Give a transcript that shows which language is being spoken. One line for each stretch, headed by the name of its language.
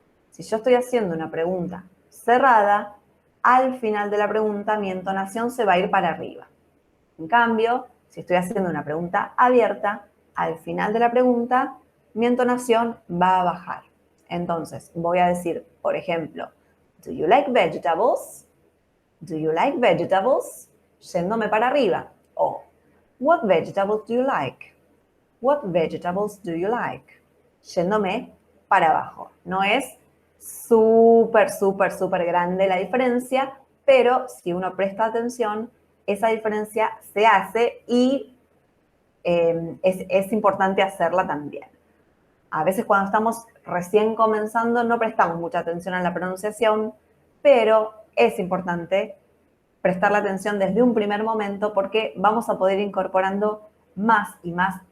Spanish: Si yo estoy haciendo una pregunta cerrada, al final de la pregunta mi entonación se va a ir para arriba. En cambio, si estoy haciendo una pregunta abierta, al final de la pregunta mi entonación va a bajar. Entonces, voy a decir, por ejemplo,
English: do you like vegetables? Do you like vegetables?
Spanish: Yéndome para arriba.
English: O, what vegetables do you like? What vegetables do you like?
Spanish: Yéndome para abajo. No es súper grande la diferencia, pero si uno presta atención, esa diferencia se hace y es importante hacerla también. A veces cuando estamos recién comenzando no prestamos mucha atención a la pronunciación, pero es importante prestar la atención desde un primer momento porque vamos a poder ir incorporando más y más